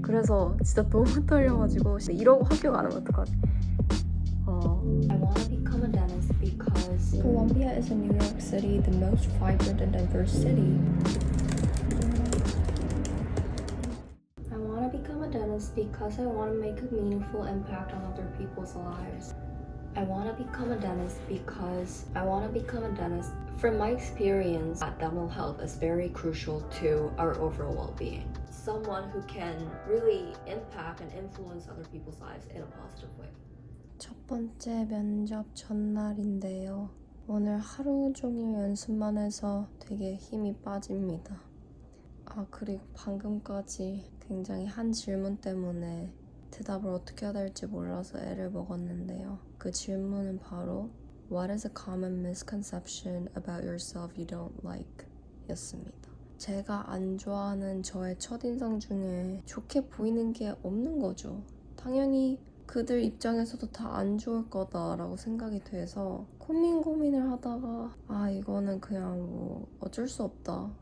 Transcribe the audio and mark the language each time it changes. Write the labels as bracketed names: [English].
[Korean] 그래서 진짜 너무 떨려가지고 이러고 합격 안 하면 어떡하지? [English] I want to become a dentist because Columbia is in New York City, the most vibrant and diverse city. I want to become a dentist because I want to make a meaningful impact on other people's lives. I want to become a dentist because I want to become a dentist. From my experience, dental health is very crucial to our overall well-being. Someone who can really impact and influence other people's lives in a positive way. [Korean] 첫 번째 면접 전날인데요. 오늘 하루 종일 연습만 해서 되게 힘이 빠집니다. 그리고 방금까지 굉장히 한 질문 때문에 대답을 어떻게 해야 될지 몰라서 애를 먹었는데요. 그 질문은 바로 [English] What is a common misconception about yourself you don't like? [Korean] 였습니다. 제가 안 좋아하는 저의 첫인상 중에 좋게 보이는 게 없는 거죠. 당연히 그들 입장에서도 다 안 좋을 거다라고 생각이 돼서 고민을 하다가 이거는 그냥 뭐 어쩔 수 없다.